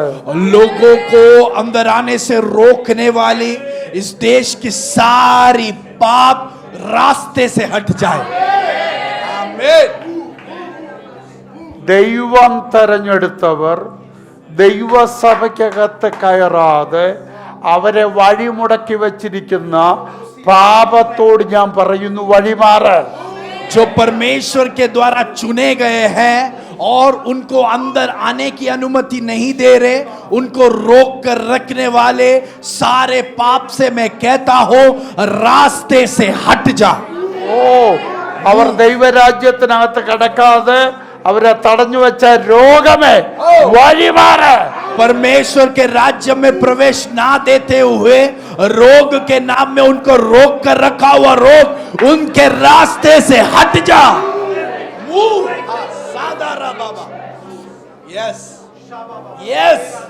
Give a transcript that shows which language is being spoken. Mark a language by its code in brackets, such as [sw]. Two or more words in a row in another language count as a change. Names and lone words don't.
[hi] लोगों को अंदर आने से रोकने वाली इस देश की सारी पाप रास्ते से हट जाए. आमीन. [ml] ദൈവം തെരഞ്ഞെടുത്തവർ ദൈവസഭയ്ക്കകത്ത് കയറാതെ അവരെ വഴിമുടക്കി വച്ചിരിക്കുന്ന പാപത്തോട് ഞാൻ പറയുന്നു, വഴിമാറ്. [hi] जो परमेश्वर के द्वारा चुने गए हैं और उनको अंदर आने की अनुमति नहीं दे रहे, उनको रोक कर रखने वाले सारे पाप से मैं कहता हूं रास्ते से हट जा. [ml] ഓ അവർ ദൈവരാജ്യത്തിനകത്ത് കടക്കാതെ അവരെ തടഞ്ഞു വെച്ച രോഗമേ വഴിമാറ്. [hi] परमेश्वर के राज्य में प्रवेश ना देते हुए रोग के नाम में उनको रोक कर रखा हुआ रोग उनके रास्ते से हट जा. सादारा बाबा. यस यस.